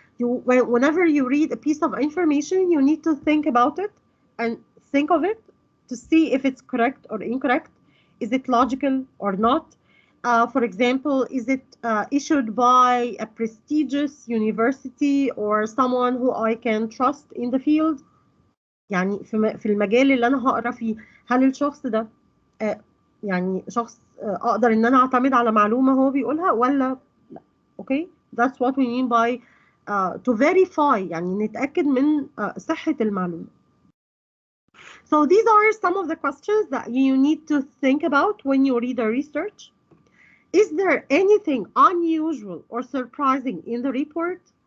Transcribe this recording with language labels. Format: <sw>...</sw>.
<en>Whenever you read a piece of information, you need to think about it and think of it to see if it's correct or incorrect. Is it logical or not? For example, is it issued by a prestigious university or someone who I can trust in the field?</en> <ar>يعني في المجال اللي انا هقرا فيه، هل الشخص ده يعني شخص اقدر ان انا اعتمد على معلومة هو بيقولها ولا لا.</ar> <en>okay, that's what we mean by to verify،</en> <ar>يعني نتأكد من صحة المعلومة.</ar> <en>So these are some of the questions that you need to think about when you read the research. Is there anything unusual or surprising in the report?</en>